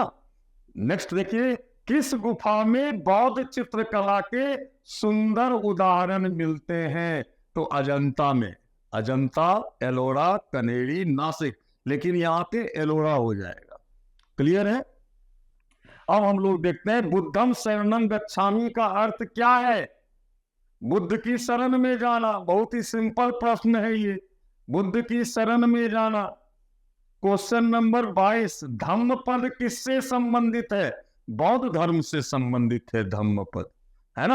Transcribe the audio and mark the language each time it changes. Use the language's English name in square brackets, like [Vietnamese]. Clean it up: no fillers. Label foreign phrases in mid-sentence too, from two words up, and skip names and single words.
[Hindi] नेक्स्ट देखिए, किस गुफा में बौद्ध चित्रकला के सुंदर उदाहरण मिलते हैं? तो अजंता में, अजंता, एलोरा, कनेरी, नासिक, लेकिन यहाँ पे एलोरा हो जाएगा। क्लियर है। अब हम लोग देखते हैं [Pali] बुद्धम शरणम गच्छामि [Hindi] का अर्थ क्या है? बुद्ध की शरण में जाना। बहुत ही सिंपल प्रश्न है ये, बुद्ध की शरण में जाना। [English] question number [Hindi] 22, धम्म पद किससे संबंधित है? बौद्ध धर्म से संबंधित है धम्म पद, है ना।